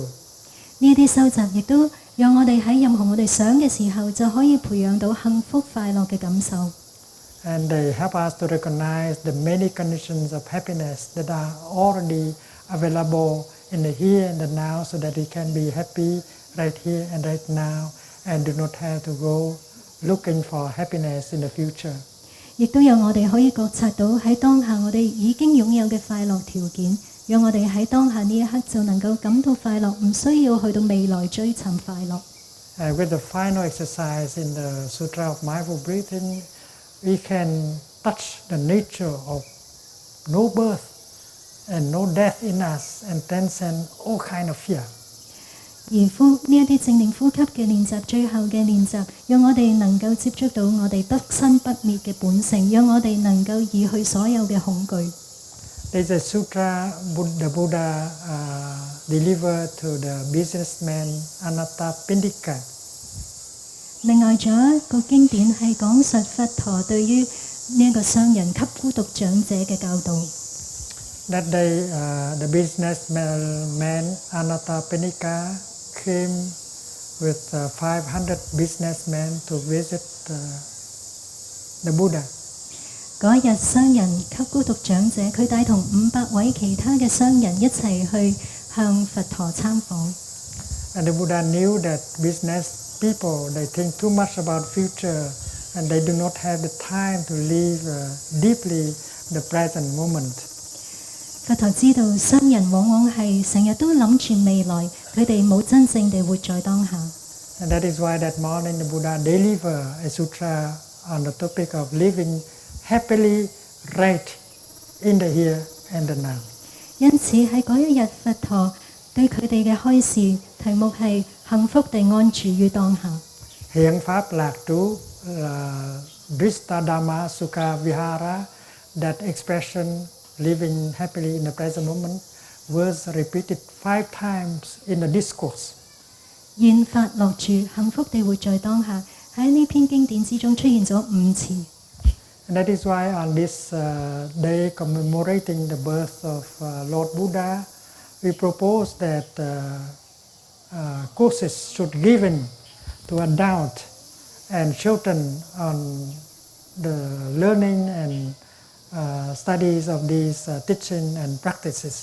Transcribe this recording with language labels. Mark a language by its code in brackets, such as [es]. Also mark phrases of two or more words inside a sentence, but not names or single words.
[yue] 呢啲收集亦都讓我哋喺任何我哋想嘅時候，就可以培養到幸福快樂嘅感受。 [en] And they help us to recognize the many conditions of happiness that are already available in the here and the now, so that we can be happy right here and right now, and do not have to go looking for happiness in the future. [yue] 亦都有我哋可以覺察到喺當下我哋已經擁有嘅快樂條件，讓我哋喺當下呢一刻就能夠感到快樂，唔需要去到未來追尋快樂。 [en] With the final exercise in the Sutra of Mindful Breathing, we can touch the nature of no birth and no death in us, and transcend all kind of fear. [yue] 而呢一啲正念呼吸嘅練習，最後嘅練習，讓我哋能夠接觸到我哋不生不滅嘅本性，讓我哋能夠移去所有嘅恐懼。 [en] There's a sutra the Buddha delivered to the businessman Anathapindika. [yue] 另外仲有一個經典係講述佛陀對於呢一個商人給孤獨長者嘅教導。 [en] That day, the businessman Anathapindika came with 500 businessmen to visit the Buddha. [yue] 嗰日商人給孤獨長者，佢帶同500位其他嘅商人一齊去向佛陀參訪。 [en] And the Buddha knew that business people, they think too much about future, and they do not have the time to live deeply the present moment. [yue] 佛陀知道商人往往係成日都諗住未來，佢哋冇真正地活在當下。 [en] And that is why that morning the Buddha delivered a sutra on the topic of living happily right in the here and the now. [yue] 因此喺嗰一日，佛陀對佢哋嘅開示題目係幸福地安住於當下。 [vi] Hiện pháp lạc trú [pi] Drista Dhamma Sukha Vihara, [en] that expression living happily in the present moment was repeated 5 times in the discourse. [yue] 願法樂住，幸福地活在當下，喺呢篇經典之中出現咗5次。 [en] And that is why on this day commemorating the birth of Lord Buddha, we propose that courses should be given to adults and children on the learning and studies of these teaching and practices.